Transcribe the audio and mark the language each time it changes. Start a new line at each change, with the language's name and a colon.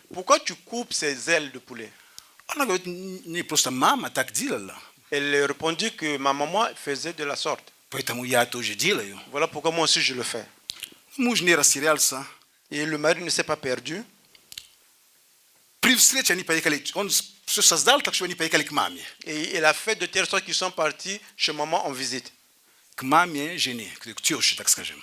French: Pourquoi tu coupes ces ailes de poulet?
Russian: Она говорит, не просто мама так делала,
French: Elle répondit que ma maman faisait de la sorte.
Russian: поэтому я тоже делаю.
French: Voilà pourquoi moi aussi je le fais.
Russian: Муж не растерялся.
French: Et le mari ne s'est pas perdu.
Russian: При встрече они поехали, он все создал, так что они поехали к маме.
French: Et il a fait de telle sorte qu'ils sont partis chez maman en visite.
Russian: К маме жене, к тёще, так скажем.